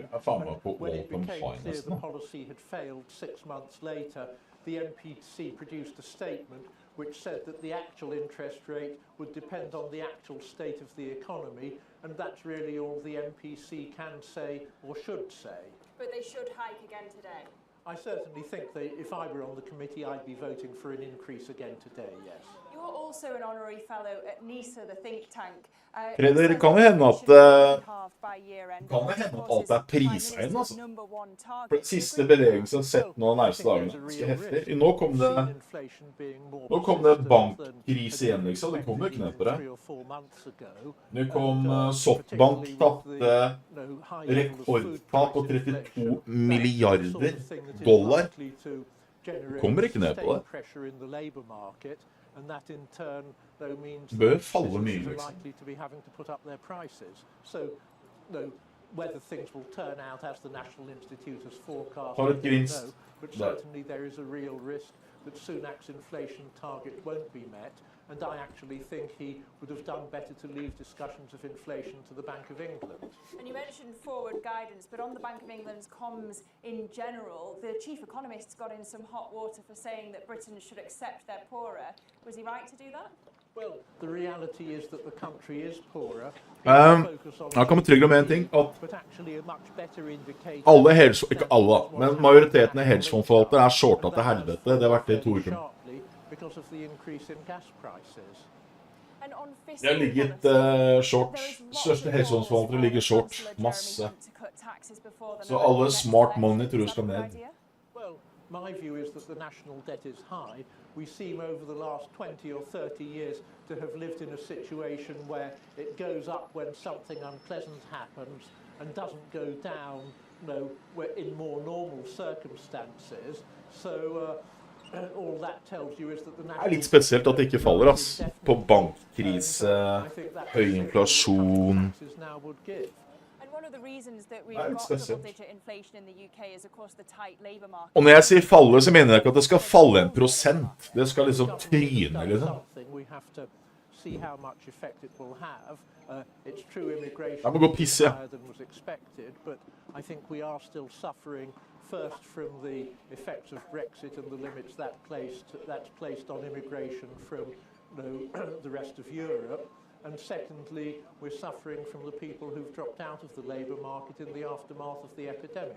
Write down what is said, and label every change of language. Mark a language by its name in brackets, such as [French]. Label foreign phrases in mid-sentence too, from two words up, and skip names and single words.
[English] When it became clear the policy had failed 6 months later, the MPC produced a statement which said that the actual interest rate would depend on the actual state of the economy, and that's really all the MPC can say or should say. But they should hike again today. I certainly think that if I were on the committee, I'd be voting for an increase again today, yes. You're also an honorary fellow at NISA, the think tank. [Norwegian] Fredrik, det kan jo hende at alt er priset inn, altså. For den siste bevegelsen sett nå nærmeste dagene ganske heftig. Nå kom det bankkrise igjen, liksom. Det kom jo ikke ned på det. Nå kom Softbank tapte rekordtap på 32 milliarder dollar. Kommer ikke ned på det. [English] And that in turn, though, means [Norwegian] bør falle mye, [English] are [Norwegian] liksom. [English] likely to be having to put up their prices. So, whether things will turn out as the National Institute has forecast, I don't know, but certainly there is a real risk that Sunak's inflation target won't be met, and I actually think he would have done better to leave discussions of inflation to the Bank of England. And you mentioned forward guidance, but on the Bank of England's comms in general, the chief economist got in some hot water for saying that Britain should accept they're poorer. Was he right to do that? Well, the reality is that the country is poorer. [Norwegian] Jeg kan betrygge om en ting, at alle ikke alle, men majoriteten av hedgefondforvaltere er shorta til helvete. Det har vært det i 2 uker. Det har ligget short. Største hedgefondforvaltere ligger short. Masse. Så alle [English] smart money [Norwegian] tror jeg skal ned. [English] My view is that the national debt is high. We seem over the last 20 or 30 years to have lived in a situation where it goes up when something unpleasant happens and doesn't go down, in more normal circumstances. So all that tells you is that the national [Norwegian] Det er litt spesielt at det ikke faller, ass. På bankkrise, høy inflasjon. Og når jeg sier falle, så mener jeg ikke at det skal falle 1%. Det skal liksom tryne, liksom. Jeg må gå og pisse, ja. [English] First from the effects of Brexit and the limits that's placed on immigration from the rest of Europe. And secondly, we're suffering from the people who've dropped out of the labour market in the aftermath of the epidemic.